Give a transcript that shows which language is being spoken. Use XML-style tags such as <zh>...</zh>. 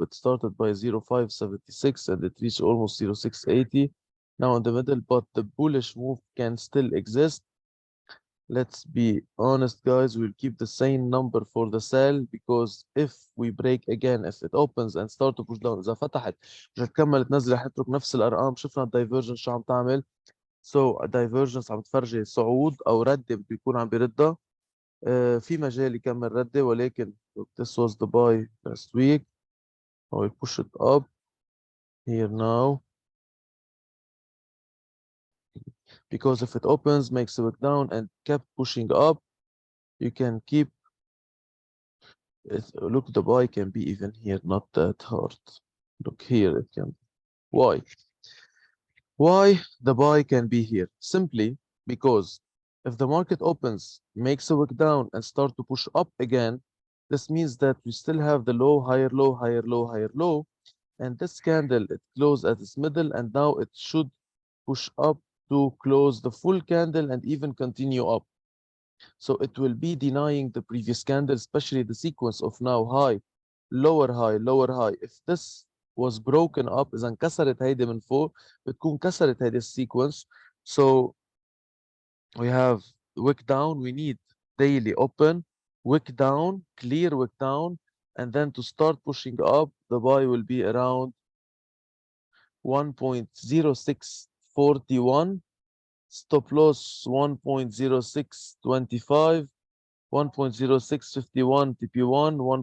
<en>It started by 0.576 and it reached almost 0.680. Now in the middle, but the bullish move can still exist. Let's be honest, guys. We'll keep the same number for the sell because if we break again, if it opens and start to push down,</en> <ar>إذا فتحت مش هتكمل تنزل رح تترك نفس الأرقام. شفنا الدايفرجنس شو عم تعمل. So divergence عم تفرجي صعود أو ردة بده يكون عم بيردها. في مجال يكمل ردة ولكن</ar> <en>this was the buy last week. I will push it up here now because if it opens, makes a wick down and kept pushing up, you can keep it. Look, the buy can be even here, not that hard. Look here, it can. Why? Why the buy can be here? Simply because if the market opens, makes a wick down and start to push up again, this means that we still have the low, higher low, higher low, higher low. And this candle, it closed at its middle and now it should push up to close the full candle and even continue up. So it will be denying the previous candle, especially the sequence of now high, lower high, lower high. If this was broken up,</en> <ar>إذا انكسرت هيدي من فوق بتكون كسرت هيدي السيكونس.</ar> <en>So we have wick down, we need daily open, wick down, clear wick down, and then to start pushing up, the buy will be around 1.0641, stop loss 1.0625, 1.0651 TP1,</en>